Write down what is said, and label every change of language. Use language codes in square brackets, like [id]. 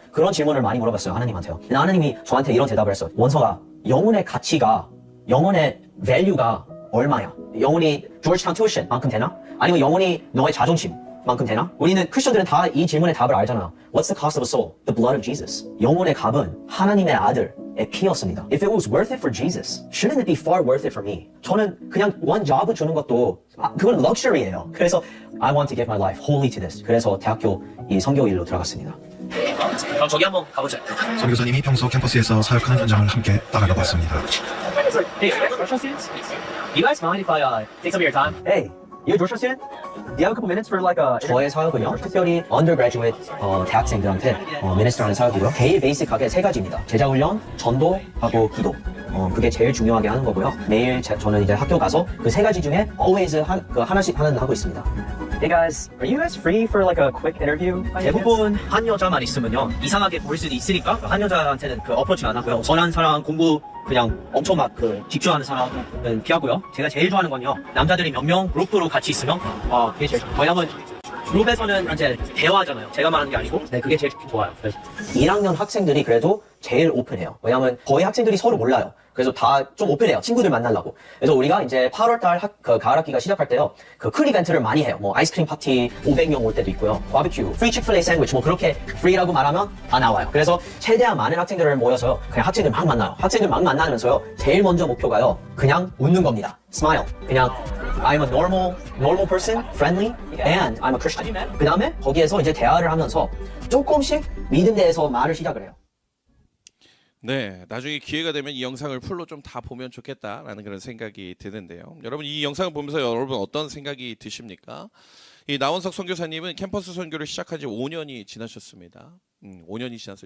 [ko] 그런 질문을 많이 물어봤어요. 하나님한테요. 근데 하나님이 저한테 이런 대답을 했어요. 원석아, 영혼의 가치가, 영혼의 value가 얼마야? 영혼이 조지타운 튜이션만큼 되나? 아니면 영혼이 너의 자존심만큼 되나? 우리는 크리스천들은 다 이 질문의 답을 알잖아요. [en] What's the cost of a soul? The blood of Jesus. [ko] 영혼의 값은 하나님의 아들의 피였습니다. [en] If it was worth it for Jesus, shouldn't it be far worth it for me? [ko] 저는 그냥 [en] one job [ko] 주는 것도 그건 럭셔리예요. 그래서 [en] I want to give my life wholly to this. [ko] 그래서 대학교 이 선교 일로 들어갔습니다. 그럼 저기 한번 가보자. 선교사님이 평소 캠퍼스에서 사역하는 현장을 함께 따라가 봤습니다. [en] Hey, Georgetown students? Do you guys mind if I take some of your time? Hey, you a Georgetown student? Do you have a couple minutes for like a... [ko] 저의 사역은요, 특별히 undergraduate 대학생들한테 미니스터하는 사역이고요. 제일 베이직하게 3가지입니다. 제자훈련, 전도하고 기도. 그게 제일 중요하게 하는 거고요. 매일 저는 이제 학교 가서 그 3가지 중에 [en] always [ko] 하나씩 하고 있습니다. [en] Hey guys, are you guys free for like a quick interview? [ko] 대부분 한 여자만 있으면요 이상하게 보일 수도 있으니까 한 여자한테는 그 어프로치 안 하고요. 선한 사람, 공부 그냥 엄청 막 집중하는 사람은 피하고요. 제가 제일 좋아하는 건요 남자들이 몇 명 그룹으로 같이 있으면 그게 제일 좋아요. 왜냐면 그룹에서는 이제 대화하잖아요. 제가 말하는 게 아니고 네, 그게 제일 좋아요. 그래서 1학년 학생들이 그래도 제일 오픈해요. 왜냐면 거의 학생들이 서로 몰라요. 그래서 다 좀 오픈해요. 친구들 만나려고. 그래서 우리가 이제 8월달 가을 학기가 시작할 때요. 큰 이벤트를 많이 해요. 뭐 아이스크림 파티 500명 올 때도 있고요. 바비큐, 프리 치크필레이 샌드위치 뭐 그렇게 프리라고 말하면 다 나와요. 그래서 최대한 많은 학생들을 모여서요. 그냥 학생들 막 만나요. 학생들 막 만나면서요. 제일 먼저 목표가요. 그냥 웃는 겁니다. [en] Smile. [ko] 그냥 [en] I'm a normal person, friendly, and I'm a Christian. [ko] 그 다음에 거기에서 이제 대화를 하면서 조금씩 믿음 대해서 말을 시작을 해요. 네, 나중에 기회가 되면 이 영상을 풀로 좀 다 보면 좋겠다라는 그런 생각이 드는데요. 여러분 이 영상을 보면서 여러분 어떤 생각이 드십니까? 이 나원석 선교사님은 캠퍼스 선교를 시작한 지 5년이 지나셨습니다. 5년이 지났어요.